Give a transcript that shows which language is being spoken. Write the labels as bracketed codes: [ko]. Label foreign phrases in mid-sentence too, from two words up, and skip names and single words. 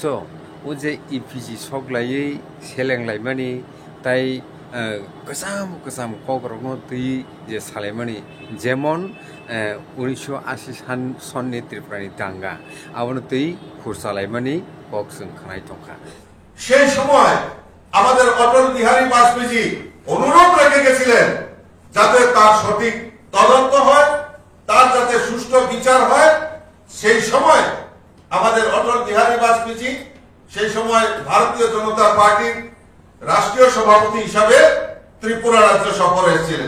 [trp] o je EPG soglai selenglai tai kesam kogrogno tui je salaimani jemon 1980 sonni Tripurani danga abono tui khursalai kok sung khanai tongka [bn] সেই সময় আমাদের অটল বিহারী বাজপেয়ী অনুরোধ রেখে গেছিলেন যাতে তার সঠিক তদন্ত হয়, তার যাতে সুষ্ঠু বিচার হয়। সেই সময় আমাদের অটল বিহারী বাজপেয়ী সেই সময় ভারতীয় জনতা পার্টির রাষ্ট্রীয় সভাপতি হিসাবে ত্রিপুরা রাজ্য সফরে এসেছিলেন।